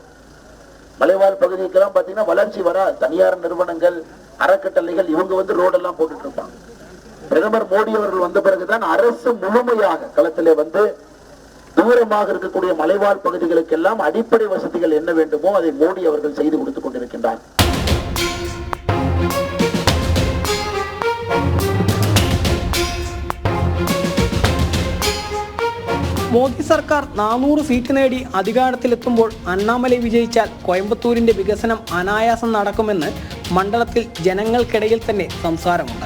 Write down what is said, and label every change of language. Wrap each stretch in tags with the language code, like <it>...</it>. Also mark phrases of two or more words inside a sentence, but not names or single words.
<ta>மலைவாழ் பகுதிக்கெல்லாம் பாத்தீங்கன்னா வளர்ச்சி வராது. தனியார் நிறுவனங்கள், அறக்கட்டளைகள் இவங்க வந்து ரோடெல்லாம் போட்டுட்டு இருப்பாங்க. பிரதமர் மோடி அவர்கள் வந்த பிறகுதான் அரசு முழுமையாக களத்திலே வந்து தூரமாக இருக்கக்கூடிய மலைவாழ் பகுதிகளுக்கெல்லாம் அடிப்படை வசதிகள் என்ன வேண்டுமோ அதை மோடி அவர்கள் செய்து கொடுத்துக் கொண்டிருக்கின்றார்.</ta> <ml>മോദി സർക്കാർ 400 സീറ്റ് നേടി അധികാരത്തിലെത്തുമ്പോൾ അണ്ണാമലൈ വിജയിച്ചാൽ കോയമ്പത്തൂരിൻ്റെ വികസനം അനായാസം നടക്കുമെന്ന് മണ്ഡലത്തിൽ ജനങ്ങൾക്കിടയിൽ തന്നെ സംസാരമുണ്ട്.</ml>